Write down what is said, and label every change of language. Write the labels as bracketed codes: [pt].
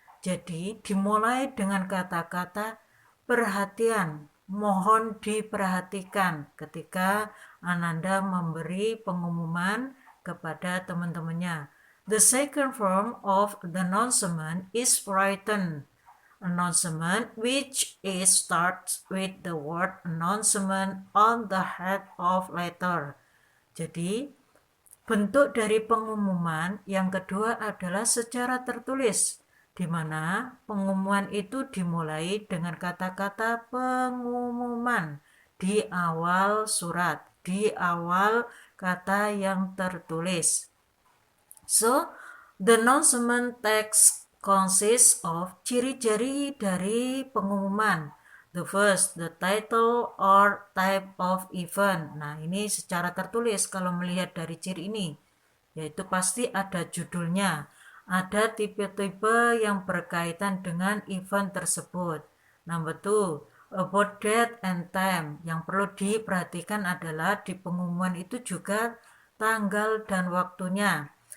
[id] Jadi dimulai dengan kata-kata perhatian, mohon diperhatikan ketika Ananda memberi pengumuman kepada teman-temannya. [en] The second form of the announcement is written announcement, which is starts with the word announcement on the head of letter. [id] Jadi bentuk dari pengumuman yang kedua adalah secara tertulis, di mana pengumuman itu dimulai dengan kata-kata pengumuman di awal surat, di awal kata yang tertulis. [en] So, the announcement text consists of [id] ciri-ciri dari pengumuman. [en] The first, the title or type of event. [id] Nah, ini secara tertulis kalau melihat dari ciri ini, yaitu pasti ada judulnya, ada tipe-tipe yang berkaitan dengan event tersebut. [en] Number two, about date and time. [id] Yang perlu diperhatikan adalah di pengumuman itu juga tanggal dan waktunya.